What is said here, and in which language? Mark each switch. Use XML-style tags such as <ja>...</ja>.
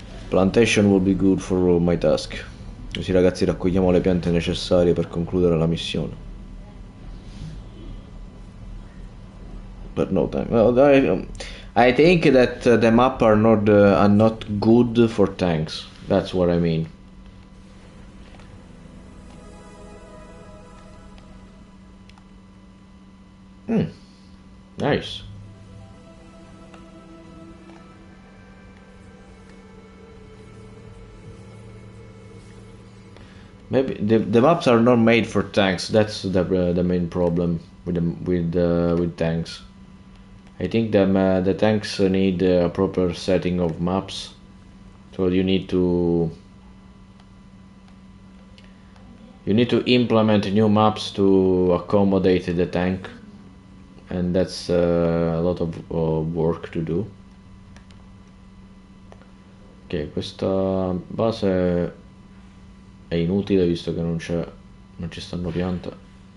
<en>Plantation will be good for my task.</en> <it>Così ragazzi raccogliamo le piante necessarie per concludere la missione.</it> <en>But no time. Well, I think that the map are not good for tanks. That's what I mean. Nice. Maybe the maps are not made for tanks. That's the main problem with tanks. I think the tanks need a proper setting of maps. So you need to implement new maps to accommodate the tank, and that's a lot of work to do.</en> <it>Ok, questa base è inutile visto che non ci stanno piante.</it>